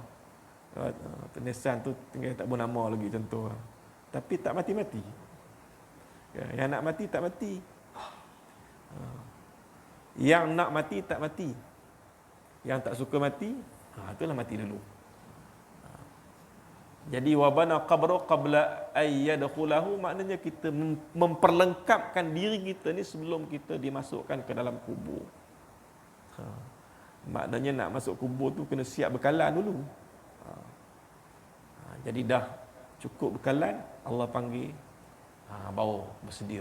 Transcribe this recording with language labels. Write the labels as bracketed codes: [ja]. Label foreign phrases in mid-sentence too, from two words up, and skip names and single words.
[ms] Batu nisan tu tinggal tak bernama lagi contoh. Tapi tak mati-mati. Yang nak mati tak mati. Yang nak mati tak mati. Yang tak suka mati, itulah mati dulu. [ar] Jadi وبنى قبر قبل أن يدخله, [ms] maknanya kita memperlengkapkan diri kita ni sebelum kita dimasukkan ke dalam kubur. Maknanya nak masuk kubur tu kena siap bekalan dulu. Jadi dah cukup bekalan, Allah panggil, bawa bersedia.